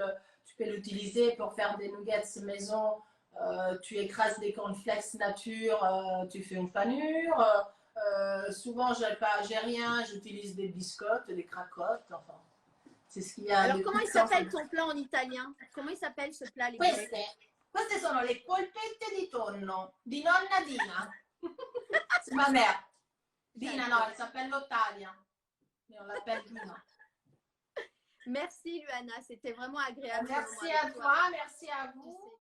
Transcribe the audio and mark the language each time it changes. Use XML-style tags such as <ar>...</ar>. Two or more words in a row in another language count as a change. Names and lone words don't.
<fr>Tu peux l'utiliser pour faire des nuggets maison. Tu écrases des cornflakes nature, tu fais une panure. Souvent, j'ai rien, j'utilise des biscottes, des cracottes. Enfin, c'est ce qu'il y a. Alors, comment il s'appelle ton plat en italien? Comment il s'appelle ce plat?</fr> <it>Queste sono le polpette di tonno di nonna Dina.</it> <fr>C'est ma mère. Dina, non, elle s'appelle Lottalia. Mais on l'appelle Dina. Merci, Luana. C'était vraiment agréable. Merci à toi, merci à vous.</fr>